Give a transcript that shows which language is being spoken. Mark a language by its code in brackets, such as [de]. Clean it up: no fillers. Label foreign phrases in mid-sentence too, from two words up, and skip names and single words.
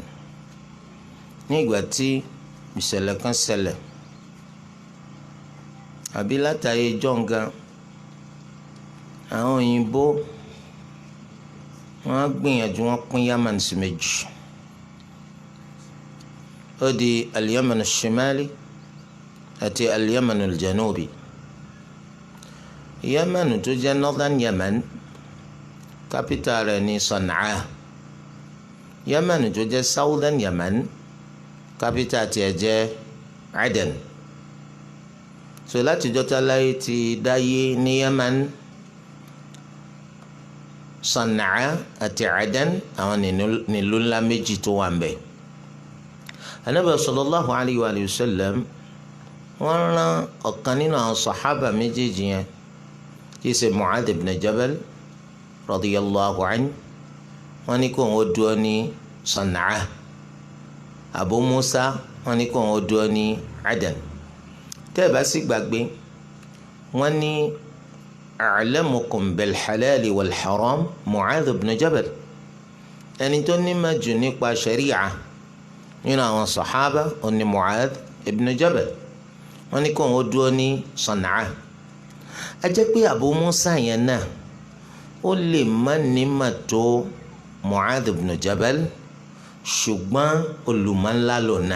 [yo] ní ìgbà tí ìṣẹ̀lẹ̀ kan ṣẹlẹ̀ àbí látàrí jọ̀ǹgàn àwọn òyìnbó wọ́n gbìyànjú wọ́n pín Yemen sí méjì. ó di al-Yemen al-Shimali àti al-Yemen al-Janubi. Yemen tó jẹ́ [en] Northern Yemen [yo] capital rẹ̀ ní Sana'a. Yemen tó jẹ́ [en] Southern Yemen [yo] capital tiẹ̀ jẹ́ Aden. so láti jọ́ta láyé ti dáyé ní Yemen, Sana'a àti Aden àwọn nílùú ńlá méjì tó wà ń bẹ̀. Ànábì [ar] صلى الله عليه وسلم [yo] wọ́n rán ọ̀kan nínú àwọn sàhábà méjèèjì yẹn tí í ṣe Mu'adh ibn Jabal [ar] رضي الله عنه. [yo] wọ́n ní kó wọ́n dúró ní Sana'a. Abu Musa wọ́n ní kó wọ́n dúró ní Aden. tẹ́ ẹ bá sì gbàgbé wọ́n ní [ar] أعلمكم بالحلال والحرام [yo] Mu'adh ibn Jabal, ẹni tó nímọ̀ jù nípa sharia nínú àwọn sàhábà ó ní Mu'adh ibn Jabal. wọ́n ní kó wọ́n dúró ní Sana'a. a jẹ́ pé Abu Musa yẹn náà ó lè má nímọ̀ tó Mu'adh ibn Jabal, ṣùgbọ́n olùmọ̀ ńlá lò náà.